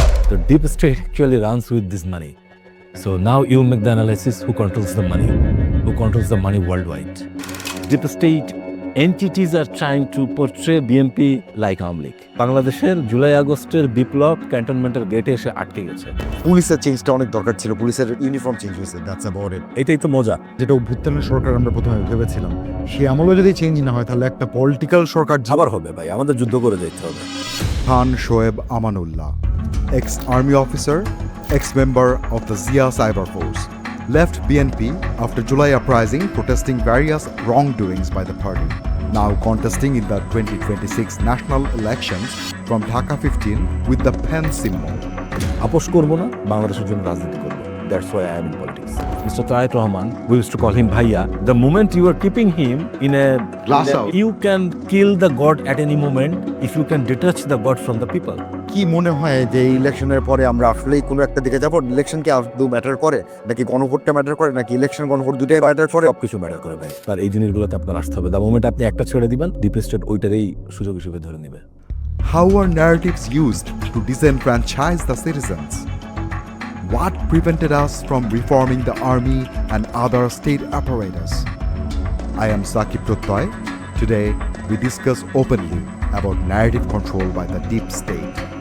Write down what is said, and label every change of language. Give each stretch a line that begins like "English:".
English: The deep state actually runs with this money. So now you make the analysis who controls the money worldwide. Deep state entities are trying to portray BNP like আমলিক।
Bangla: বাংলাদেশের জুলাই আগস্টের বিপ্লব ক্যান্টনমেন্টের গেটে এসে আটকে গেছে। পুলিশের চেঞ্জটা অনেক দরকার ছিল, পুলিশের ইউনিফর্ম চেঞ্জ হয়েছে,
English: That's about it.
Bangla: এটাই তো মজা। যেটা অভ্যুত্থানের সরকার আমরা প্রথমে ভেবেছিলাম, সে আমলে যদি চেঞ্জ না হয় তাহলে একটা পলিটিক্যাল সরকার আবার হবে ভাই, আমাদের যুদ্ধ করে যেতে হবে।
English: Shoeb Aman Ullah, ex-army officer, ex-member of the Zia Cyber Force, left BNP after July Uprising protesting various wrongdoings by the party. Now contesting in the 2026 national elections from Dhaka 15 with the pen symbol.
Bangla: আপোষ করবো না, বাংলাদেশের জন্য রাজনীতি করবো।
English: That's why I am in politics. Mr. Tareq Rahman, we used to call him Bhaiya. The moment you are keeping him in a Glass house. You can kill the god at any moment if you can detach the god from the people.
Bangla: কি মনে হয় যে ইলেকশনের পরে আমরা আসলেই কোনো একটা দিকে যাবো? ইলেকশন কি আদৌ ম্যাটার করে, নাকি গণভোটটা ম্যাটার করে, নাকি ইলেকশন গণভোট দুটাই ম্যাটার করে? সবকিছু ম্যাটার করে ভাই। আর এই জিনিসগুলোতে আপনার আসতে হবে।
English: the moment
Bangla: আপনি একটা ছেড়ে দিবেন, ডিপ স্টেট ওইটারই সুযোগ হিসেবে ধরে নেবে।
English: How are narratives used to disenfranchise the citizens? What prevented us from reforming the army and other state apparatus? I am Sakib Pratyay. Today, we discuss openly about narrative control by the deep state.